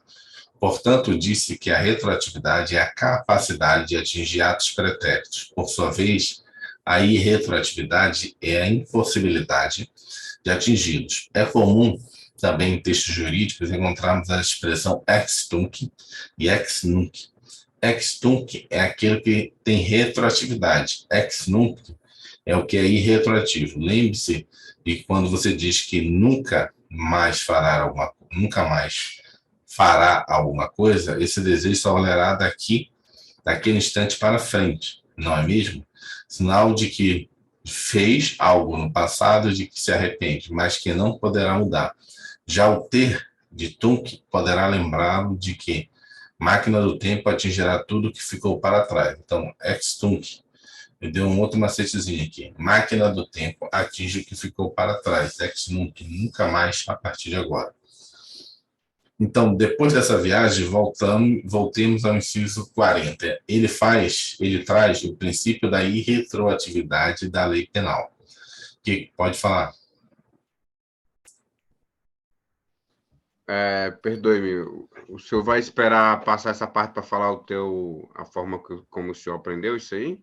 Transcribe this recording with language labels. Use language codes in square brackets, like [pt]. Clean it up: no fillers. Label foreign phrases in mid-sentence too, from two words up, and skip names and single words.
[pt] Portanto, disse que a retroatividade é a capacidade de atingir atos pretéritos. Por sua vez, a irretroatividade é a impossibilidade de atingi-los. É comum também em textos jurídicos encontrarmos a expressão [la] ex tunc [pt] e [la] ex nunc. Ex tunc [pt] é aquele que tem retroatividade. [la] Ex nunc [pt] é o que é irretroativo. Lembre-se de que quando você diz que nunca mais fará alguma coisa, esse desejo só valerá daquele instante para frente, não é mesmo? Sinal de que fez algo no passado de que se arrepende, mas que não poderá mudar. Já o ter de tunc poderá lembrá-lo de que Máquina do tempo atingirá tudo que ficou para trás. Então, [la] ex-tunc. [pt] Eu dei um outro macetezinho aqui. Máquina do tempo atinge o que ficou para trás. [la] Ex-nunc. [pt] Nunca mais a partir de agora. Então, depois dessa viagem, voltemos ao inciso 40. Ele traz o princípio da irretroatividade da lei penal. Que pode falar? Perdoe-me, o senhor vai esperar passar essa parte para falar a forma como o senhor aprendeu isso aí?